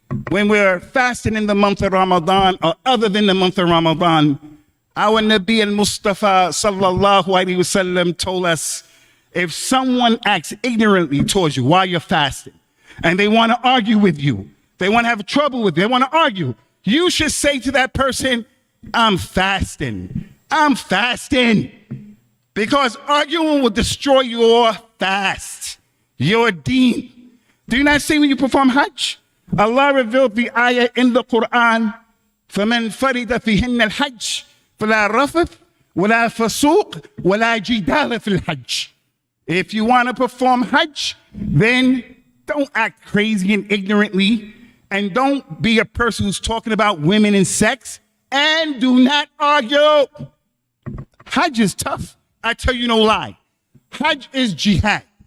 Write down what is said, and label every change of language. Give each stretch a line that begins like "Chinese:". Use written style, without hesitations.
English: When we're fasting in the month of Ramadan or other than the month of Ramadan, our Nabi al-Mustafa sallallahu alaihi wasallam told us, if someone acts ignorantly towards you while you're fasting and they want to argue with you, they want to have trouble with you, they want to argue, you should say to that person, I'm fasting. I'm fasting. Because arguing will destroy your fast, your deen. Do you not see when you perform Hajj? Allah revealed the ayah in the Quran,
Arabic: فَمَنْ فَرِدَ فِيهِنَّ الْحَجِّ فَلَا رَفَثْ وَلَا فَسُوقْ وَلَا جِدَالَ فِي الْحَجِّ.
English: If you want to perform Hajj, then don't act crazy and ignorantly. And don't be a person who's talking about women and sex. And do not argue. Hajj is tough. I tell you no lie. Hajj is jihad.